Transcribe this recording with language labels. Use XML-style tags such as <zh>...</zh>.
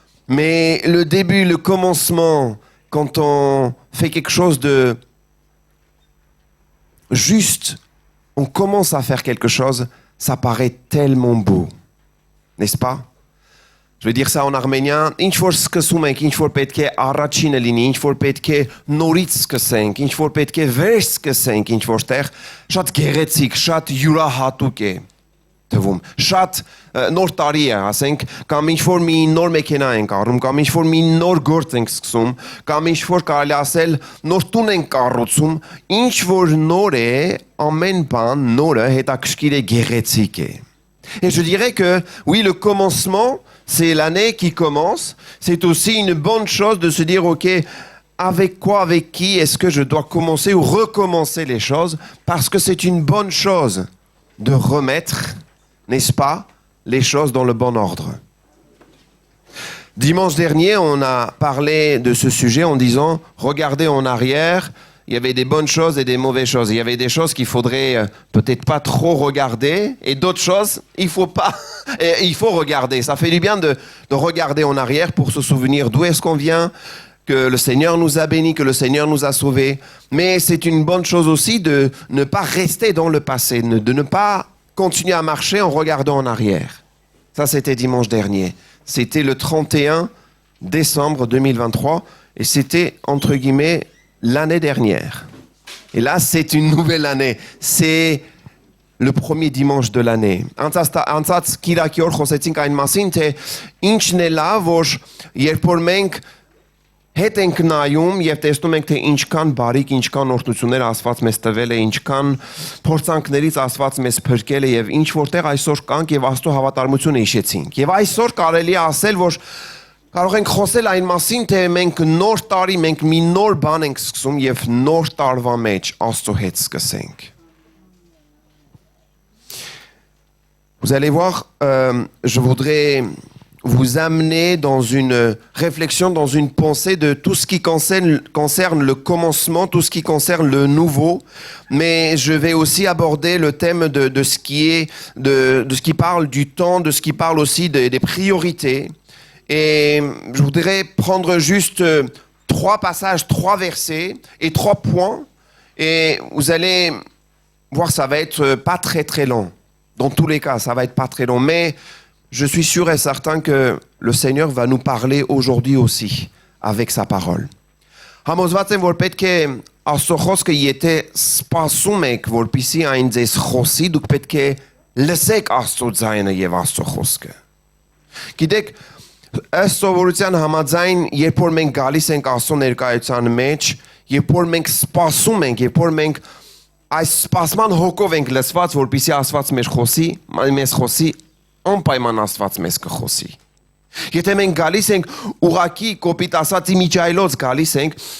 <fr>Mais le début, le commencement, quand on fait quelque chose de juste, on commence à faire quelque chose, ça paraît tellement beau. N'est-ce pas? Je vais dire ça en arménien.</fr> <hy>Ինչ որ սկսում ենք, ինչ որ պետք է առաջինը լինի, ինչ որ պետք է նորից սկսենք, ինչ որ պետք է վեր սկսենք, ինչ որտեղ շատ գեղեցիկ, շատ յուրահատուկ է թվում։ Շատ նոր տարի է, ասենք, կամ ինչ որ մի նոր մեքենա ենք առնում, կամ ինչ որ մի նոր գործ ենք սկսում, կամ ինչ որ կարելի ասել նոր տուն ենք կառուցում, ինչ որ նոր է, ամեն բան նորը հետաքրքիր է, գեղեցիկ է։</hy> <fr>Et je dirais que, oui, le commencement, c'est l'année qui commence. C'est aussi une bonne chose de se dire, OK, avec quoi, avec qui est-ce que je dois commencer ou recommencer les choses? Parce que c'est une bonne chose de remettre, n'est-ce pas, les choses dans le bon ordre. Dimanche dernier, on a parlé de ce sujet en disant, regardez en arrière, il y avait des bonnes choses et des mauvaises choses. Il y avait des choses qu'il faudrait peut-être pas trop regarder et d'autres choses, il faut regarder. Ça fait du bien de regarder en arrière pour se souvenir d'où est-ce qu'on vient, que le Seigneur nous a bénis, que le Seigneur nous a sauvés. Mais c'est une bonne chose aussi de ne pas rester dans le passé, de ne pas continuer à marcher en regardant en arrière. Ça, c'était dimanche dernier. C'était le 31 décembre 2023 et c'était, entre guillemets, l'année dernière. Et là, c'est une nouvelle année. C'est le premier dimanche de l'année.</fr> <hy>Անցած Կիրակի օր խոսեցինք այն մասին, թե ինչն է լավ, որ երբ որ մենք հետ ենք նայում եւ տեսնում ենք, թե ինչքան բարիք, ինչքան օրհնություններ Աստված մեզ տվել է, ինչքան փորձանքներից Աստված մեզ փրկել է եւ ինչ որտեղ այսօր կանք եւ Աստծո հավատարմությունը հիշեցինք։ Եվ այսօր կարելի է ասել, որ կարող ենք խոսել այն մասին, թե մենք նոր տարի, մենք մի նոր բան ենք սկսում եւ նոր տարվա մեջ Աստծո հետ սկսենք։</hy> <fr>Vous allez voir, je voudrais vous amener dans une réflexion, dans une pensée de tout ce qui concerne le commencement, tout ce qui concerne le nouveau, mais je vais aussi aborder le thème de ce qui parle du temps, de ce qui parle aussi des priorités. Et je voudrais prendre juste 3 passages, 3 versets et 3 points. Et vous allez voir, ça va être pas très très long. Dans tous les cas, ça va être pas très long. Mais je suis sûr et certain que le Seigneur va nous parler aujourd'hui aussi avec sa parole.</fr> <hy>Համոզված եմ, որ պետք է Աստծո խոսքը եթե սպասում եք, որպեսզի այն ձեզ խոսի, դուք պետք է լսեք Աստծո ձայնը եւ Աստծո խոսքը։ Գիտեք, ըստ սովորության համաձայն, երբ որ մենք գալիս ենք Աստծո ներկայության մեջ, երբ որ մենք սպասում ենք, երբ որ մենք այս սպասման հոգով ենք լսված, որպեսզի Աստված մեզ խոսի, անպայման Աստված մեզ կխոսի։ Եթե մենք գալիս ենք ուղակի կոպիտ ասած իմիջայլոց գալիս ենք,</hy>